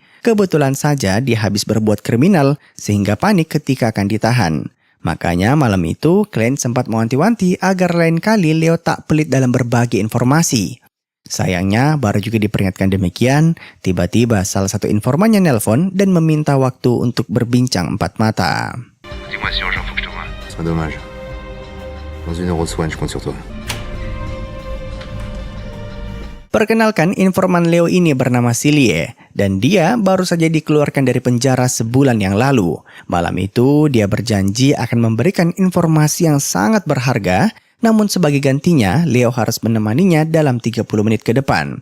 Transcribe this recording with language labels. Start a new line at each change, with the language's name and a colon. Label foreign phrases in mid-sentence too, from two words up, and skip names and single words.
Indonesian: Kebetulan saja dia habis berbuat kriminal sehingga panik ketika akan ditahan. Makanya malam itu Klein sempat mewanti-wanti agar lain kali Leo tak pelit dalam berbagi informasi. Sayangnya baru juga diperingatkan demikian, tiba-tiba salah satu informannya nelpon dan meminta waktu untuk berbincang empat mata.
French: Dis-moi si urgent, faut que je te voie. C'est dommage. Dans 1 heure au soin, je compte sur toi.
Indonesian: Perkenalkan, informan Leo ini bernama Silie, dan dia baru saja dikeluarkan dari penjara sebulan yang lalu. Malam itu, dia berjanji akan memberikan informasi yang sangat berharga, namun sebagai gantinya, Leo harus menemaninya dalam 30 menit ke depan.